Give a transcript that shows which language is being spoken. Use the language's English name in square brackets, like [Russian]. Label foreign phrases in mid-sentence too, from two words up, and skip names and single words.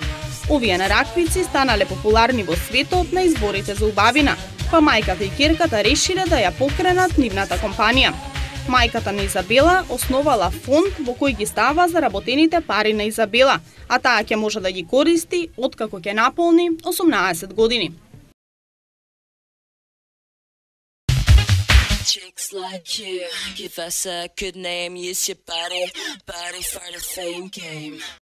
[Macedonian] Овие нараквици станале популарни во светот на изборите за убавина, па мајката и ќерката решиле да ја покренат нивната компанија. Мајката на Изабела основала фонд во кој ги става заработените пари на Изабела, а таа ќе може да ги користи откако ќе наполни 18 години. [English] Freaks like you, give us a good name, use your body for the fame game.